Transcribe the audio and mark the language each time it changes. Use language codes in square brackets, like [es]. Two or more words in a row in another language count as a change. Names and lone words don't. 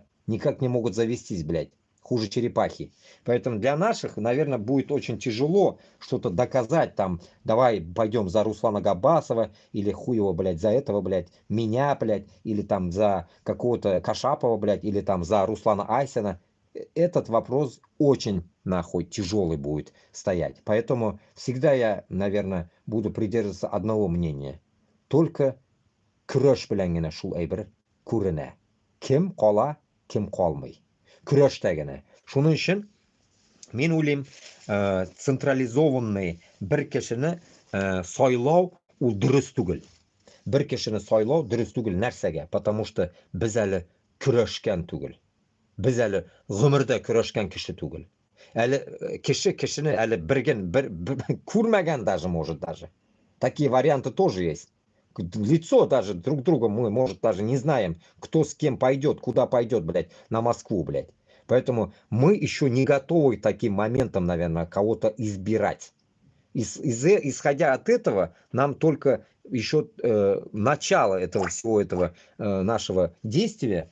[ru] Никак не могут завестись, блядь, хуже черепахи. Поэтому для наших, наверное, будет очень тяжело что-то доказать, там, давай пойдем за Руслана Габасова, или хуево, блядь, за этого, блядь, меня, блядь, или там за какого-то Кашапова, блядь, или там за Руслана Айсена. Этот вопрос очень, нахуй, тяжелый будет стоять. Поэтому всегда я, наверное, буду придерживаться одного мнения. [tt] Только крöш белән генә шул әйбер күренә. Кем кала, кем калмый. Көрәштә генә. Шуның өчен мен уйлыйм, централизованный бер кешене сайлау ул дөрес түгел. Бер кешене сайлау дөрес түгел нәрсәгә? [ru] Потому что [tt] без әле көрәшкән түгел. Без әле гомердә көрәшкән кеше түгел. Әле кешене әле бер күрмәгән [ru] даже, может даже. Такие варианты тоже есть. лицо даже друг друга мы, может, даже не знаем, кто с кем пойдет, куда пойдет, блядь, на Москву, блядь. Поэтому мы еще не готовы к таким моментам, наверное, кого-то избирать. Исходя от этого, нам только еще начало этого всего этого нашего действия.